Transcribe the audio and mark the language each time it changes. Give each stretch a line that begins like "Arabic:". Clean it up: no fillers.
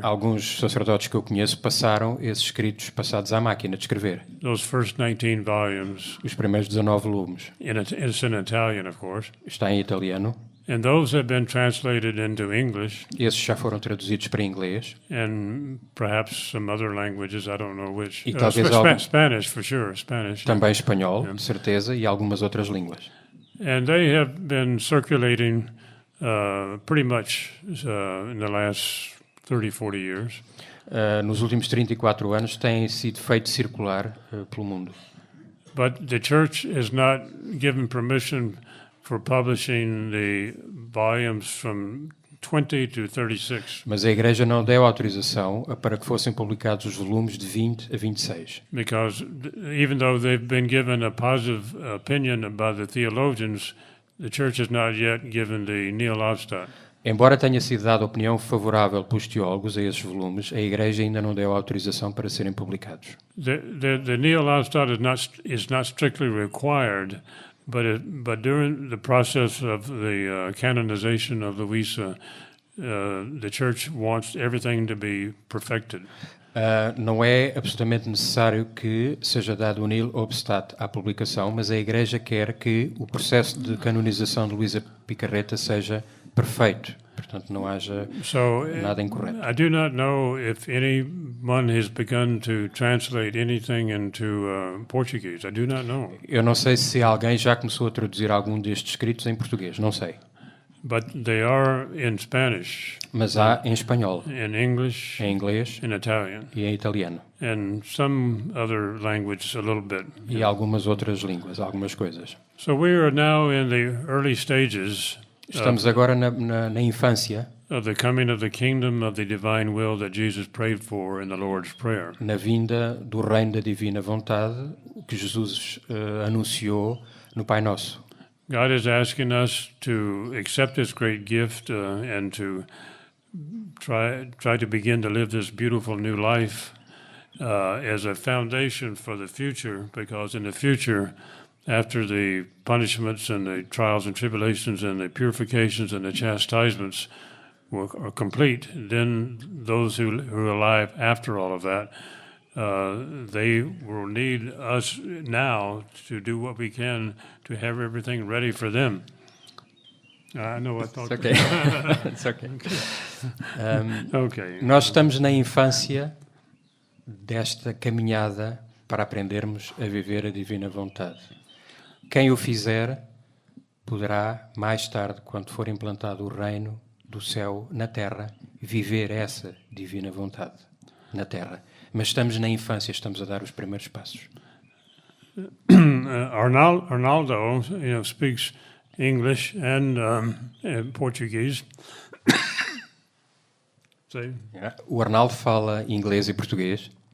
Portuguese: alguns sacerdotes que eu conheço passaram esses escritos passados à máquina de escrever.
English: those first 19 volumes.
Portuguese: Os primeiros 19 volumes.
English: It's in Italian, of course.
Portuguese: Está em italiano.
English: And those have been translated into English
Portuguese: Esses já foram traduzidos para inglês.
English: and perhaps some other languages, I don't know which.
Portuguese: E talvez algum-
English: Spanish, for sure, Spanish.
Portuguese: Também espanhol, de certeza, e algumas outras línguas.
English: And they have been circulating pretty much in the last 30, 40 years.
Portuguese: Nos últimos 34 anos têm sido feito circular pelo mundo.
English: But the church is not given permission for publishing the volumes from 20 to 36
Portuguese: Mas a Igreja não deu autorização para que fossem publicados os volumes de 20 a 26.
English: because even though they've been given a positive opinion by the theologians, the church has not yet given the Nihil Obstat.
Portuguese: Embora tenha sido dada opinião favorável pelos teólogos a esses volumes, a Igreja ainda não deu autorização para serem publicados.
English: The Nihil Obstat is not strictly required, but during the process of the canonization of Louisa, the church wants everything to be perfected.
Portuguese: Não é absolutamente necessário que seja dado o nihil obstat à publicação, mas a Igreja quer que o processo de canonização de Luísa Picarreta seja perfeito. Portanto, não haja nada incorreto.
English: I do not know if anyone has begun to translate anything into Portuguese. I do not know.
Portuguese: Eu não sei se alguém já começou a traduzir algum destes escritos em português, não sei.
English: But they are in Spanish,
Portuguese: Mas há em espanhol,
English: in English,
Portuguese: em inglês
English: in Italian,
Portuguese: e em italiano.
English: and some other language a little bit.
Portuguese: E algumas outras línguas, algumas coisas.
English: So we are now in the early stages
Portuguese: Estamos agora na infância,
English: of the coming of the kingdom of the divine will that Jesus prayed for in the Lord's Prayer.
Portuguese: na vinda do reino da divina vontade que Jesus anunciou no Pai Nosso.
English: God is asking us to accept this great gift and to try to begin to live this beautiful new life as a foundation for the future, because in the future, after the punishments and the trials and tribulations and the purifications and the chastisements are complete, then those who are alive after all of that, they will need us now to do what we can to have everything ready for them. I know I thought. It's okay. It's okay. Okay.
Portuguese: Nós estamos na infância desta caminhada para aprendermos a viver a divina vontade. Quem o fizer poderá, mais tarde, quando for implantado o reino do céu na terra, viver essa divina vontade na terra. Mas estamos na infância, estamos a dar os primeiros passos.
English: Arnaldo, speaks English and Portuguese.
Portuguese: O Arnaldo fala inglês e português.